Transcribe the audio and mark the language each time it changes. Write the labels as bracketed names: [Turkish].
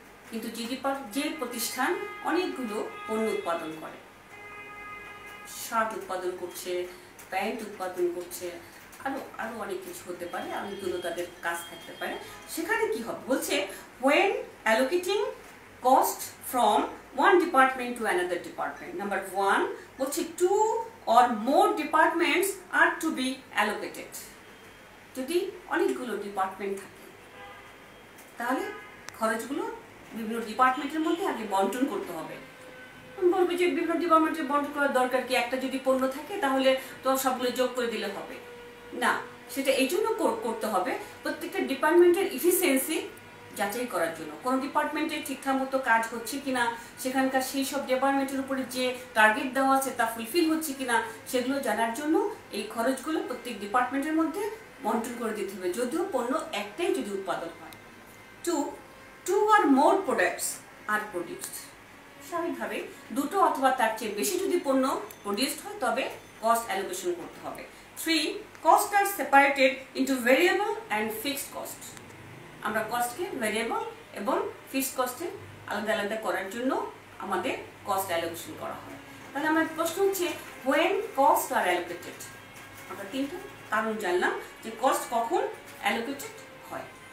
[Bangla] কিন্তু যে প্রতিষ্ঠান অনেকগুলো পণ্য উৎপাদন করে, শার্ট উৎপাদন করছে, প্যান্ট উৎপাদন করছে, আরো অনেক কিছু হতে পারে, অনেকগুলো তাদের কাজ থাকতে পারে, সেখানে কি হবে বলছে [English] when allocating cost from one department to another department. Number 1 [Bangla] বলছে [English] 2 or more departments are to be allocated. [Bangla] যদি অনেকগুলো ডিপার্টমেন্ট থাকে তাহলে খরচগুলো বিভিন্ন ডিপার্টমেন্টের মধ্যে আগে বন্টন করতে হবে। বলবে যে বিভিন্ন ডিপার্টমেন্টে বন্টন করার দরকার কি, একটা যদি পণ্য থাকে তাহলে তো সবগুলো যোগ করে দিলে হবে না, সেটা এই জন্য করতে হবে প্রত্যেকটা ডিপার্টমেন্টের এফিসিয়েন্সি যাচাই করার জন্য, কোন ডিপার্টমেন্টে ঠিকঠাক মতো কাজ হচ্ছে কিনা, সেখানকার সেই সব ডিপার্টমেন্টের উপরে যে টার্গেট দেওয়া আছে তা ফুলফিল হচ্ছে কিনা সেগুলো জানার জন্য এই খরচগুলো প্রত্যেক ডিপার্টমেন্টের মধ্যে বন্টন করে দিতে হবে, যদিও পণ্য একটাই যদি উৎপাদন হয়। [English] 2 or more products are produced. [Bangla] স্বাভাবিকভাবে দুটো অথবা তার চেয়ে বেশি যদি পণ্য প্রডিউসড হয় তবে কস্ট অ্যালোকেশন করতে হবে। [English] 3 costs are separated into variable and fixed cost. [Bangla] আমরা কস্টকে ভেরিয়েবল এবং ফিক্সড কস্টে আলাদা আলাদা করার জন্য আমাদের কস্ট অ্যালোকেশন করা হয়। তাহলে আমার প্রশ্ন হচ্ছে [English] when costs are allocated, [Bangla] আমরা তিনটা কারণ জানলাম যে কস্ট কখন অ্যালোকেটেড হয়।